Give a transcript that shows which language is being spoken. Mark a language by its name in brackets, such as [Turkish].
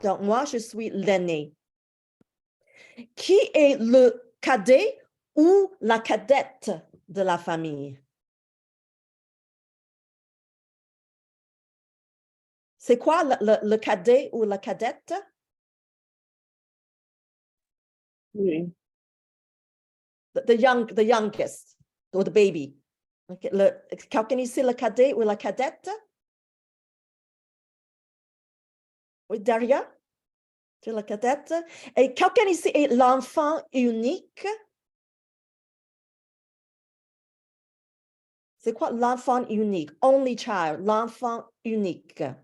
[French] Donc, moi, je suis l'aîné. Qui est le cadet ou la cadette de la famille? C'est quoi le cadet ou la cadette? Oui. [English] The youngest, or the baby. Okay. [French] Quelqu'un ici, le cadet ou la cadette? Oui, Daria? Tu es la cadette. Et quelqu'un ici est l'enfant unique? C'est quoi l'enfant unique? [English] Only child, [French] l'enfant unique.